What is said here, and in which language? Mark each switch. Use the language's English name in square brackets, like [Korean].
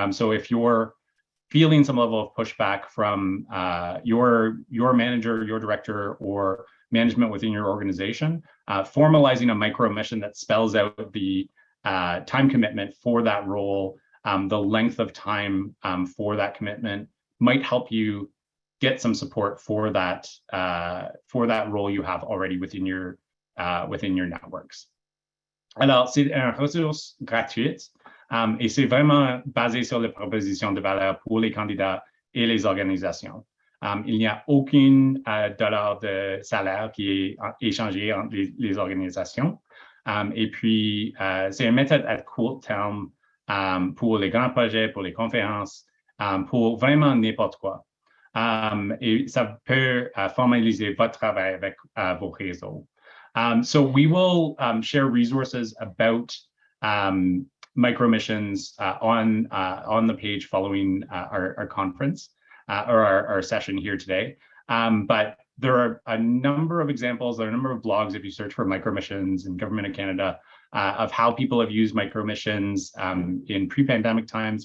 [English] So if you're feeling some level of pushback from your manager, your director, or management within your organization, formalizing a micromission that spells out the time commitment for that role, the length of time for that commitment might help you get some support for that role you have already within your networks. [French] Alors, c'est une ressource gratuite. Et c'est vraiment basé sur les propositions de valeur pour les candidats et les organisations. Il n'y a aucun dollar de salaire qui est échangé entre les organisations. Et puis, c'est une méthode à court terme pour les grands projets, pour les conférences, pour vraiment n'importe quoi. Et ça peut formaliser votre travail avec vos réseaux. [English] So we will share resources about micromissions on the page following our conference or our session here today. But there are a number of examples, there are a number of blogs, if you search for micromissions in Government of Canada, of how people have used micromissions in pre-pandemic times.